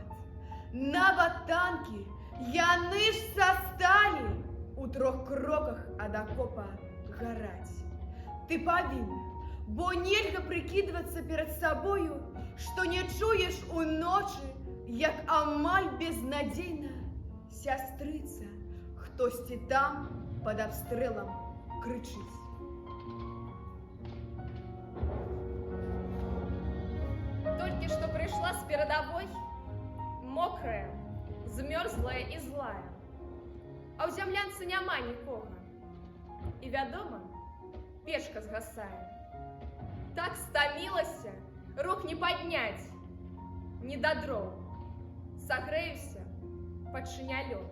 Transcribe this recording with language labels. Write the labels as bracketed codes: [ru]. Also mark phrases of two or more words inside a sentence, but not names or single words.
[be] Нават танкі яны ж састалі у 3 кроках ад акопа гараць. Ты павінна, бо нельга прыкідвацца перад сабою, што не чуеш уночы, як амаль безнадзейна сястрыца, хтосьці там пад абстрэлам крычыць. [ru] Только что пришла с передовой, мокрая, [be] змерзлая і злая. А ў зямлянцы няма нікога. І вядома, печка згасае. Так стамілася, рук не падняць, ні да дроў. Сагрэюся, падчыня лёд.